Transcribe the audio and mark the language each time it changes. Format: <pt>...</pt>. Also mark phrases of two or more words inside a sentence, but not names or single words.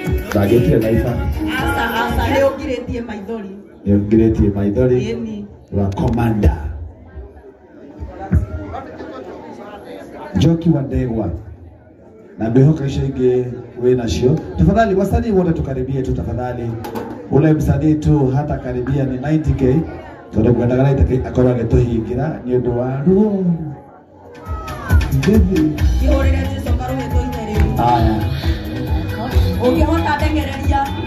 <ki>Ndangĩtire na iba. Aca, aca, nĩ ũngirĩtie maithori. Nĩ ũngirĩtie maithori. Ĩni. Wa Commander. Njoki wa Ndegwa. Na ngwĩhoka icio ingĩ wĩ nacio.</ki> <sw>Tafadhali, wasanii wote tukaribie tu tafadhali. Ule msanii tu hata karibia ni</sw> <en>ninety K.</en> <ki>Tondũ ngwendaga</ki> <en>ninety K</en> <ki>akorwo agĩtũhingĩra nĩ ũndũ wa ruo. Ihũrĩre Jesũ karũgĩtwo ithe rĩu. Haya. Ũngĩhota ndeng'ereria.</ki>